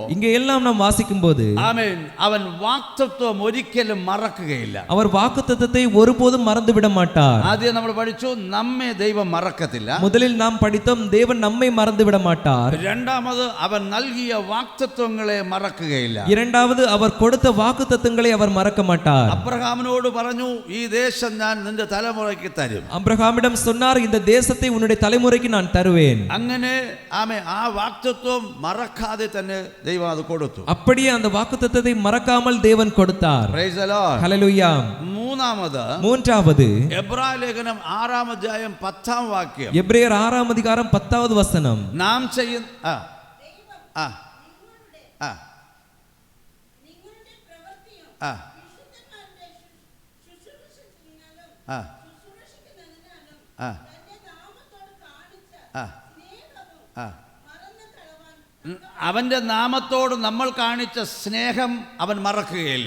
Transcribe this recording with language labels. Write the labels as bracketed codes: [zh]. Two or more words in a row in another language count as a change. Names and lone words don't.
[ml] ഇങ്ങ എല്ലാം നാം വാസിക്കുമ്പോൾ, ആമേൻ, അവൻ വാഗ്ദത്തം ഒരിക്കലും മറക്കുകയില്ല. [ta] அவர் வாக்குத்தத்தத்தை ஒருபோதும் மறந்து விட மாட்டார். [ml] ആദ്യം നമ്മൾ പഠിച്ചു, നമ്മെ ദൈവം മറക്കത്തില്ല. [ta] முதலில் நாம் படித்தது தேவன் நம்மை மறந்து விட மாட்டார். [ml] രണ്ടാമത്, അവൻ നൽകിയ വാഗ്ദത്തങ്ങളെ മറക്കുകയില്ല. [ta] இரண்டாவது, அவர் கொடுத்த வாக்குத்தத்தங்களை அவர் மறக்க மாட்டார். [ml] അബ്രഹാമിനോട് പറഞ്ഞു, ഈ ദേശം ഞാൻ നിന്റെ തലമുറയ്ക്ക് തരും. [ta] അബ്രഹാമിடம் சொன்னார், இந்த தேசத்தை உன்னுடைய தலைமுறைக்கு நான் தருவேன். [ml] അങ്ങനെ ആമേൻ, ആ വാഗ്ദത്തം മറക്കാതെ തന്നെ ദൈവം അത് കൊടുത്തു. [ta] அப்படியே அந்த வாக்குத்தத்தத்தை மறக்காமல் தேவன் கொடுத்தார். [en] Praise the Lord. [ml] ഹല്ലേലൂയ. മൂന്നാമത് എബ്രായ ലേഖനം 6-ാം അധ്യായം 10-ാം വാക്യം. എബ്രായർ 6-ാം അധികാരം 10-ാவது വചനം. നാം ചെയ്യുന്ന ആ ആ ആ ആ ആ ആ ആ അവന്റെ നാമത്തോട് നമ്മൾ കാണിച്ച സ്നേഹം അവൻ മറക്കുകയില്ല.